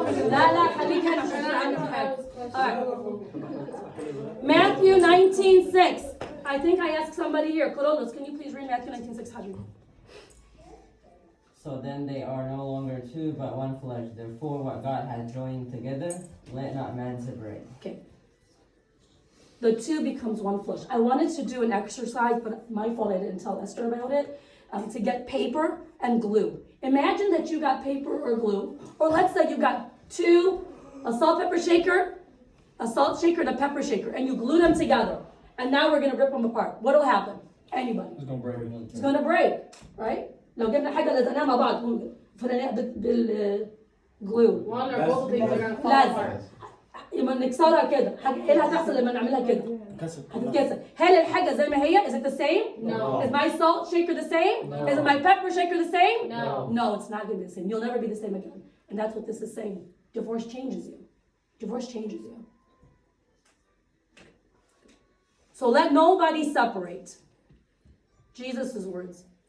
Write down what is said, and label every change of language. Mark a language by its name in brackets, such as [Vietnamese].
[Arabic] لا لا خليك هنا عشان أنا عندي حاجة. [English] All right. Matthew 19:6. I think I asked somebody here. Coronas, can you please read Matthew 19:6? Hajji? So then they are no longer two, but one flesh. Therefore, what God has joined together, let not man separate. Okay. The two becomes one flesh. I wanted to do an exercise, but my fault I didn't tell Esther about it, to get paper and glue. Imagine that you got paper or glue, or let's say you got a salt pepper shaker, a salt shaker, and a pepper shaker, and you glue them together. And now we're going to rip them apart. What will happen? Anybody. It's gonna break. It's going to break, right? [Arabic] لو جبنا حاجة لزقناها مع بعض بالglue. [English] One or both of things are gonna fall [Arabic] لازم. [English] apart. [Arabic] لما نكسرها كده، ايه اللي هتحصل لما نعملها كده؟ هتتكسر. هل الحاجة زي ما هي؟ [English] Is it the same? No. Is my salt shaker the same? No. Is my pepper shaker the same? No. No, it's not going to be the same. You'll never be the same again. And that's what this is saying. Divorce changes you. Divorce changes you. So let nobody separate. Jesus' words.